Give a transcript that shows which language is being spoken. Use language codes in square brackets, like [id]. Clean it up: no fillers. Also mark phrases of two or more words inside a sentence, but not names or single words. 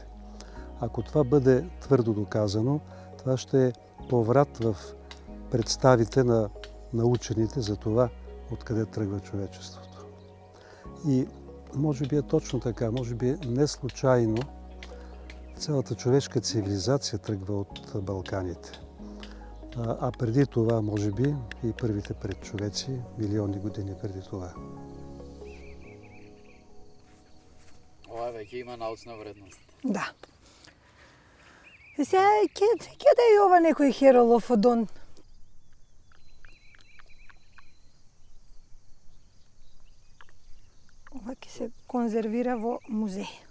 [bg] Ако това бъде твърдо доказано, това ще е поврат в представите на учените за това, откъде тръгва човечеството. И може би е точно така, може би не случайно цялата човешка цивилизация тръгва от Балканите. А преди това, може би, и първите предчовеци, милиони години преди това. [mk] Ова веќе има научна вредност. Да. Сега ќе да е ова некој херолофодон. Ова ќе се конзервира во музеј.